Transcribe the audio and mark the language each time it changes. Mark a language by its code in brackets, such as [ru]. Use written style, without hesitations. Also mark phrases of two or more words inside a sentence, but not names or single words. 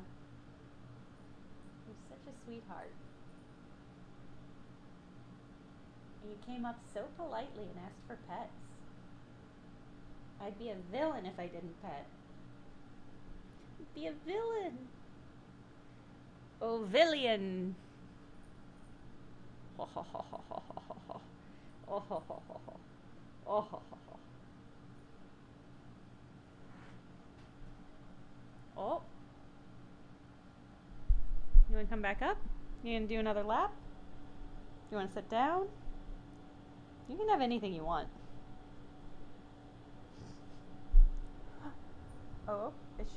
[en] You're such a sweetheart. And you came up so politely and asked for pets. I'd be a villain if I didn't pet. I'd be a villain. Oh, villain. Oh, ho, ho, ho, ho, ho, ho. Oh, ho, ho, ho, ho. Oh, ho, ho, ho. Oh. You want to come back up? You going to do another lap? You want to sit down? You can have anything you want. Oh, is she?